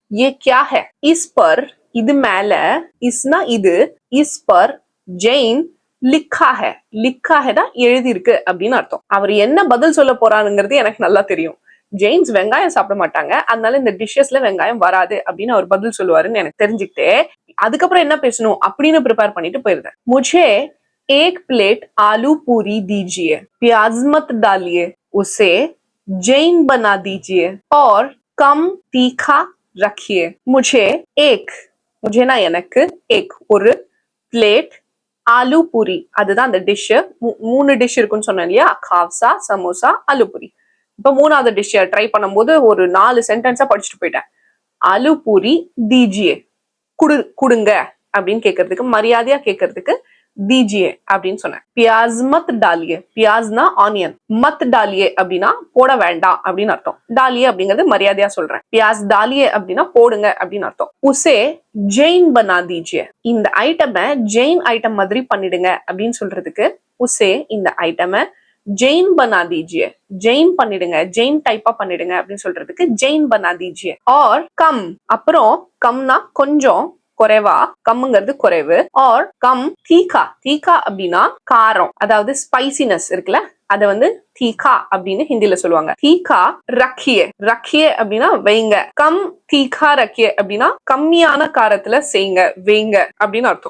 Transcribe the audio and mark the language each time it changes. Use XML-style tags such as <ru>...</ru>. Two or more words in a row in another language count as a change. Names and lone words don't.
<hi>ये क्या है इस पर,</hi> <ta>இது மேல,</ta> <hi>இஸ்னா இது, इस पर जैन लिखा है, लिखा है</hi> <ta>தான் எழுதி இருக்கு அப்படின்னு அர்த்தம். அவர் என்ன பதில் சொல்ல போறாருங்கிறது எனக்கு நல்லா தெரியும். ஜெயின்ஸ் வெங்காயம் சாப்பிட மாட்டாங்க, அதனால இந்த டிஷ்ஷஸ்ல வெங்காயம் வராது அப்படின்னு அவர் பதில் சொல்லுவாருன்னு எனக்கு தெரிஞ்சுக்கிட்டு அதுக்கப்புறம் என்ன பேசணும் அப்படின்னு ப்ரிப்பேர் பண்ணிட்டு போயிருந்தேன்.</ta> <hi>मुझे 1 प्लेट आलू पूरी दीजिए, प्याज मत डालिए, उसे जैन बना दीजिए और कम तीखा रखिए. मुझे ना</hi> <ta>எனக்கு ஒரு பிளேட் ஆலு பூரி, அதுதான் அந்த டிஷ். 3 டிஷ் இருக்குன்னு சொன்னேன் இல்லையா, காவ்சா, சமோசா, ஆலு பூரி. இப்ப 3ஆவது டிஷ் ட்ரை பண்ணும்போது ஒரு 4 சென்டென்ஸா படிச்சுட்டு போயிட்டேன். ஆலு பூரி தீஜியே, கொடுங்க அப்படின்னு கேட்கறதுக்கு, மரியாதையா கேட்கறதுக்கு दीजिए அப்படின்னு சொன்னேன்.</ta> <hi>प्याज मत डालिए, प्याजना ஆனியன், मत डालिए</hi> <ta>அப்படின்னா போட வேண்டாம் அப்படின்னு அர்த்தம். डालिए அப்படிங்கிறது மரியாதையா சொல்றேன்.</ta> <hi>प्याज डालिए</hi> <ta>அப்படின்னா போடுங்க அப்படின்னு அர்த்தம்.</ta> <hi>उसे जैन बना दीजिए,</hi> <ta>இந்த ஐட்டமை ஜெயின் ஐட்டம் மாதிரி பண்ணிடுங்க அப்படின்னு சொல்றதுக்கு उसे இந்த ஐட்டமை ஜெயின்</ta> <hi>बना दीजिए,</hi> <ta>ஜெயின் பண்ணிடுங்க, ஜெயின் டைப்பா பண்ணிடுங்க அப்படின்னு சொல்றதுக்கு ஜெயின்</ta> <hi>बना दीजिए. और कम,</hi> <ta>அப்புறம் கம்னா கொஞ்சம் குறைவா, கம்ங்கிறது குறைவு.</ta> <hi>और कम तीखा, तीखा</hi> <ta>அப்படின்னா காரம், அதாவது ஸ்பைசினஸ் இருக்குல்ல, அத வந்து தீகா அப்படின்னு ஹிந்தில சொல்லுவாங்க.</ta> <hi>तीखा रखिए, रखिए</hi> <ta>அப்படின்னா வைங்க.</ta> <hi>कम तीखा रखिए</hi> <ta>அப்படின்னா கம்மியான காரத்துல செய்யுங்க, வைங்க அப்படின்னு அர்த்தம்.</ta>